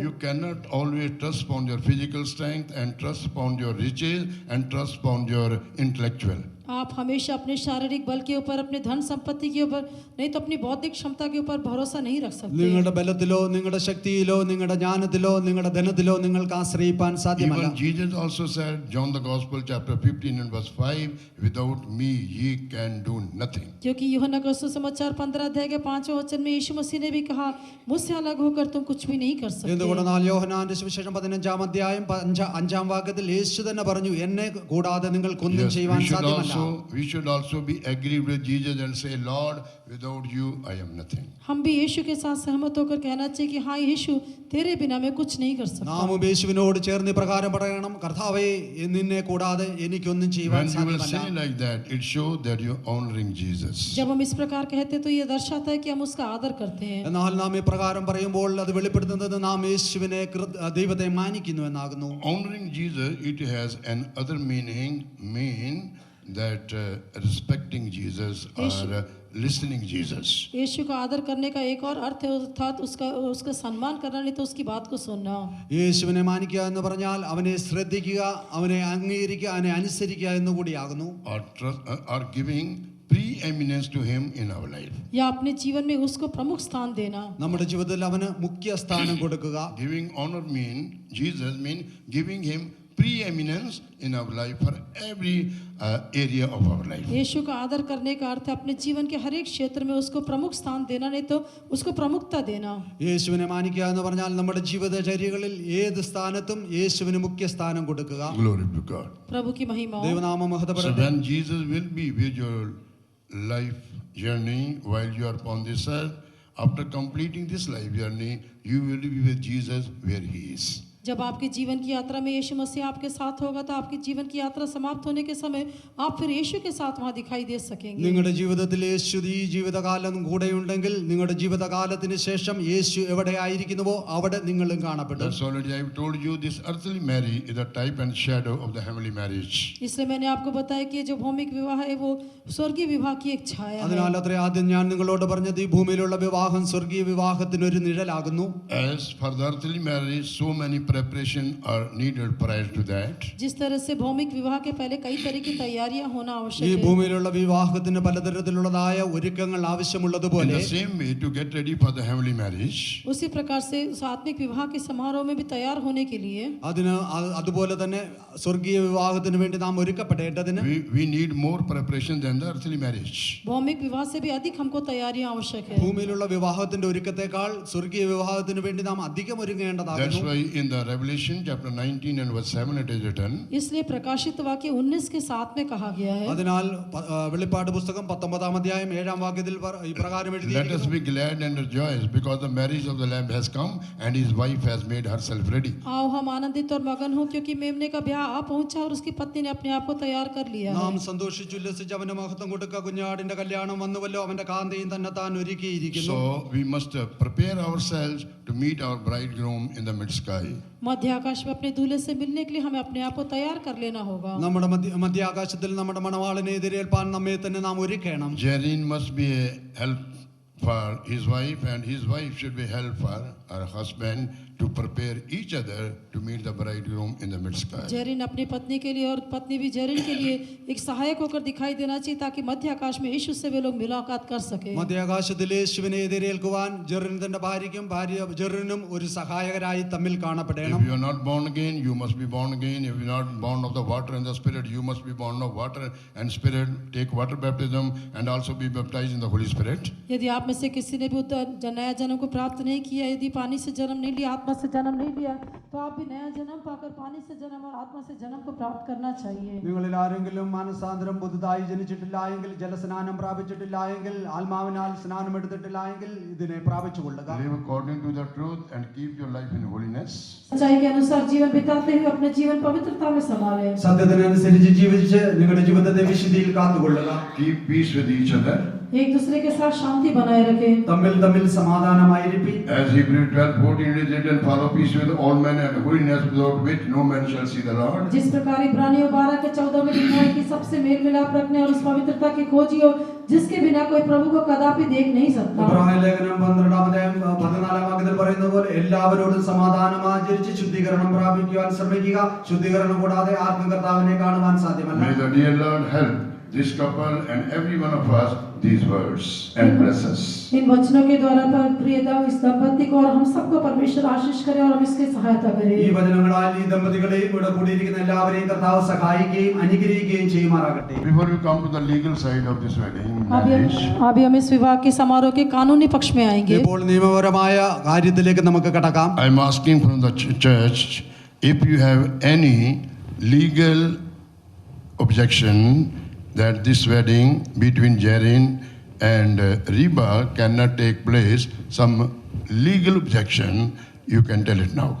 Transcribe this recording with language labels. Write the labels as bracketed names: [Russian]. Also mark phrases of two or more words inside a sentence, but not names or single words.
[English] You cannot always trust upon your physical strength and trust upon your riches and trust upon your intellectual. [Hindi] आप हमेशा अपने शारीरिक बल के ऊपर, अपने धन संपत्ति के ऊपर, नहीं तो अपनी बौद्धिक क्षमता के ऊपर भरोसा नहीं रख सकते। [Malayalam] നിങ്ങളുടെ ബലത്തിലോ നിങ്ങളുടെ ശക്തിയിലോ നിങ്ങളുടെ ജ്ഞാനത്തിലോ നിങ്ങളുടെ ധനത്തിലോ നിങ്ങൾക്ക് ആശ്രയിപ്പാൻ സാധ്യമല്ല. [English] Even Jesus also said, John the Gospel chapter 15 and verse 5, without me ye can do nothing. [Hindi] क्योंकि यूहन्ना का सुसमाचार 15 अध्याय के 5वें वचन में यीशु मसीह ने भी कहा, मुझसे अलग होकर तुम कुछ भी नहीं कर सकते। [Malayalam] എന്തുകൊണ്ടെന്നാൽ യോഹന്നാന്റെ സുവിശേഷം 15 അധ്യായം 5 വാക്യത്തിൽ യേശു തന്നെ പറഞ്ഞു, എന്നെ കൂടാതെ നിങ്ങൾക്കൊന്നും [English] Yes, [Malayalam] ചെയ്യുവാൻ സാധ്യമല്ല. [English] we should also be agreed with Jesus and say, Lord, without you I am nothing. [Hindi] हम भी यीशु के साथ सहमत होकर कहना चाहिए कि हाँ यीशु, तेरे बिना मैं कुछ नहीं कर सकता। [Malayalam] നാമും യേശുവിനോട് ചേർന്ന് പ്രകാരം പറയണം, കർത്താവേ നിന്നെ കൂടാതെ എനിക്കൊന്നും ചെയ്യുവാൻ [English] When you will [Malayalam] സാധ്യമല്ല. [English] say like that, it shows that you are honoring Jesus. [Hindi] जब हम इस प्रकार कहते हैं तो ये दर्शाता है कि हम उसका आदर करते हैं। [Malayalam] എന്നാൽ നാം ഇപ്രകാരം പറയുമ്പോൾ അത് വെളിപ്പെടുത്തുന്നത് നാം യേശുവിനെ ദൈവത്തെ മാനിക്കുന്നു എന്നാകുന്നു. [English] Honoring Jesus, it has an other meaning, that respecting Jesus or listening Jesus. [Hindi] यीशु का आदर करने का एक और अर्थ है, अर्थात उसका सम्मान करना, नहीं तो उसकी बात को सुनना। [Malayalam] യേശുവിനെ മാനിക്കുക എന്ന് പറഞ്ഞാൽ അവനെ ശ്രദ്ധിക്കുക, അവനെ അംഗീകരിക്കുക, അവനെ അനുസരിക്കുക എന്നുകൂടിയാകുന്നു. [English] Or giving preeminence to him in our life. [Hindi] या अपने जीवन में उसको प्रमुख स्थान देना। [Malayalam] നമ്മുടെ ജീവിതത്തിൽ അവന് മുഖ്യ സ്ഥാനം കൊടുക്കുക. [English] Giving honor Jesus mean giving him preeminence in our life for every area of our life. [Hindi] यीशु का आदर करने का अर्थ है अपने जीवन के हर एक क्षेत्र में उसको प्रमुख स्थान देना, नहीं तो उसको प्रमुखता देना। [Malayalam] യേശുവിനെ മാനിക്കുക എന്ന് പറഞ്ഞാൽ നമ്മുടെ ജീവിതചര്യകളിൽ ഏത് സ്ഥാനത്തും യേശുവിന് മുഖ്യ സ്ഥാനം കൊടുക്കുക. [English] Glory to God. [Hindi] प्रभु की महिमा हो। [Malayalam] ദൈവനാമം [English] So [Malayalam] മഹത്വപ്പെടട്ടെ. [English] when Jesus will be with your life journey while you are upon this earth, after completing this life journey, you will be with Jesus where he is. [Hindi] जब आपके जीवन की यात्रा में यीशु मसीह आपके साथ होगा तो आपकी जीवन की यात्रा समाप्त होने के समय आप फिर यीशु के साथ वहां दिखाई दे सकेंगे। [Malayalam] നിങ്ങളുടെ ജീവിതത്തിൽ യേശു ഈ ജീവിതകാലം കൂടെയുണ്ടെങ്കിൽ നിങ്ങളുടെ ജീവിതകാലത്തിന് ശേഷം യേശു എവിടെയായിരിക്കുന്നുവോ അവിടെ നിങ്ങളും കാണപ്പെടും. [English] That's already I have told you, this earthly marriage is a type and shadow of the heavenly marriage. [Hindi] इसलिए मैंने आपको बताया कि जो भौमिक विवाह है वो स्वर्गीय विवाह की एक छाया है। [Malayalam] അതിനാൽ അത്ര ആദ്യം ഞാൻ നിങ്ങളോട് പറഞ്ഞത് ഈ ഭൂമിയിലുള്ള വിവാഹം സ്വർഗീയ വിവാഹത്തിന് ഒരു നിഴലാകുന്നു. [English] As for the earthly marriage, so many preparation are needed prior to that. [Hindi] जिस तरह से भौमिक विवाह के पहले कई तरह की तैयारियां होना [Malayalam] ഈ [Hindi] आवश्यक है, [Malayalam] ഭൂമിയിലുള്ള വിവാഹത്തിന് പലതരത്തിലുള്ളതായ ഒരുക്കങ്ങൾ [English] In [Malayalam] ആവശ്യമുള്ളതുപോലെ [English] the same way, to get ready for the heavenly marriage, [Hindi] उसी प्रकार से उस आत्मिक विवाह के समारोह में भी तैयार होने के लिए [Malayalam] അതുപോലെ തന്നെ സ്വർഗീയ വിവാഹത്തിന് വേണ്ടി നാം ഒരുക്കപ്പെടേണ്ടതിന് [English] we need more preparation than the earthly marriage. [Hindi] भौमिक विवाह से भी अधिक हमको तैयारियां आवश्यक है। [Malayalam] ഭൂമിയിലുള്ള വിവാഹത്തിന്റെ ഒരുക്കത്തെക്കാൾ സ്വർഗീയ വിവാഹത്തിന് വേണ്ടി നാം അധികം [English] That's [Malayalam] ഒരുങ്ങേണ്ടതാകുന്നു. [English] why in the the Revelation chapter 19 and verse 7 it is written, [Hindi] इसलिए प्रकाशित वाक्य 19 के 7 में कहा गया है। [Malayalam] അതിനാൽ വെളിപ്പാട് പുസ്തകം 19-ാം അധ്യായം 7-ാം വാക്യത്തിൽ ഇപ്രകാരം [English] let us [Malayalam] എഴുതിയിരിക്കുന്നു. [English] be glad and rejoice because the marriage of the Lamb has come and his wife has made herself ready. [Hindi] आओ हम आनंदित और मगन हो क्योंकि मेमने का ब्याह आ पहुंचा और उसकी पत्नी ने अपने आप को तैयार कर लिया है। [Malayalam] നാം സന്തോഷിച്ചുല്ലസിച്ച് അവന്റെ മഹത്വം കൊടുക്കുക, കുഞ്ഞാടിന്റെ കല്യാണം വന്നുവല്ലോ, അവന്റെ കാന്തയും തന്നെ താൻ ഒരുക്കിയിരിക്കുന്നു. [English] So we must prepare ourselves to meet our bridegroom in the mid sky. [Hindi] मध्य आकाश में अपने दूल्हे से मिलने के लिए हमें अपने आप को तैयार कर लेना होगा। [Malayalam] നമ്മുടെ മധ്യാകാശത്തിൽ നമ്മുടെ മണവാളനെ എതിരേൽപ്പാൻ നമ്മെ തന്നെ നാം ഒരുക്കണം. [English] Jarin must be a help for his wife and his wife should be help for her husband to prepare each other to meet the bridegroom in the mid sky. [Hindi] जेरिन अपनी पत्नी के लिए और पत्नी भी जेरिन के लिए एक सहायक होकर दिखाई देना चाहिए ताकि मध्य आकाश में यीशु से वे लोग मुलाकात कर सके। [Malayalam] മധ്യാകാശത്തിൽ യേശുവിനെ എതിരേൽക്കുവാൻ ജെറിൻ തന്റെ ഭാര്യയ്ക്കും ഭാര്യ ജെറിനും ഒരു സഹായകരായി തമ്മിൽ കാണപ്പെടണം. [English] If you are not born again, you must be born again. If you are not born of the water and the spirit, you must be born of water and spirit. Take water baptism and also be baptized in the Holy Spirit. [Hindi] यदि आप में से किसी ने भी नया जन्म को प्राप्त नहीं किया, यदि पानी से जन्म नहीं लिया, आत्मा से जन्म नहीं लिया, तो आप भी नया जन्म पाकर पानी से जन्म और आत्मा से जन्म को प्राप्त करना चाहिए। [Malayalam] നിങ്ങളിൽ ആരെങ്കിലും മാനസാന്തരം പുതുതായി ജനിച്ചിട്ടില്ല എങ്കിൽ, ജലസ്നാനം പ്രാപിച്ചിട്ടില്ല എങ്കിൽ, ആത്മാവിനാൽ സ്നാനം എടുത്തിട്ടില്ല എങ്കിൽ ഇതിനെ പ്രാപിച്ചുകൊള്ളുക. [English] Live according to the truth and keep your life in holiness. [Hindi] सच्चाई के अनुसार जीवन बिताते हुए अपने जीवन पवित्रता में संभालें। [Malayalam] സത്യത്തിനനുസരിച്ച് ജീവിച്ച് നിങ്ങളുടെ ജീവിതത്തെ വിശുദ്ധിയിൽ കാത്തുകൊള്ളുക. [English] Keep peace with each other. [Hindi] एक दूसरे के साथ शांति बनाए रखें। [Malayalam] തമ്മിൽ തമ്മിൽ സമാധാനമായിരിപ്പി. [English] As Hebrews 12:14 it is written, follow peace with all men and holiness without which no man shall see the Lord. [Hindi] जिस प्रकार इब्रानियों 12:14 में लिखा है कि सबसे मेल मिलाप रखने और उस पवित्रता की खोजियो जिसके बिना कोई प्रभु को कदापि देख नहीं सकता। [Malayalam] ഇബ്രാഹിം ലേഖനം 12-ാം അധ്യായം 14-ാം വാക്യത്തിൽ പറയുന്നത് പോലെ എല്ലാവരോടും സമാധാനം ആചരിച്ച് ശുദ്ധീകരണം പ്രാപിക്കുവാൻ ശ്രമിക്കുക. ശുദ്ധീകരണം കൂടാതെ ആർക്കും കർത്താവിനെ കാണുവാൻ സാധ്യമല്ല. [English] May the dear Lord help this couple and every one of us these words and bless us. [Hindi] इन वचनों के द्वारा प्रियता इस दंपति को और हम सबको परमेश्वर आशीष करे और हम इसकी सहायता [Malayalam] ഈ [Hindi] करें। [Malayalam] വചനങ്ങളാൽ ഈ ദമ്പതികളെയും ഇവിടെ കൂടിയിരിക്കുന്ന എല്ലാവരെയും കർത്താവ് സഹായിക്കുകയും അനുഗ്രഹിക്കുകയും ചെയ്യുമാറാകട്ടെ. [English] Before we come to the legal side of this wedding marriage, [Hindi] अभी हम इस विवाह के समारोह के कानूनी पक्ष में आएंगे। [Malayalam] ഇപ്പോൾ നിയമപരമായ കാര്യത്തിലേക്ക് നമുക്ക് കടക്കാം. [English] I am asking from the church if you have any legal objection that this wedding between Jarin and Reba cannot take place, some legal objection, you can tell it now.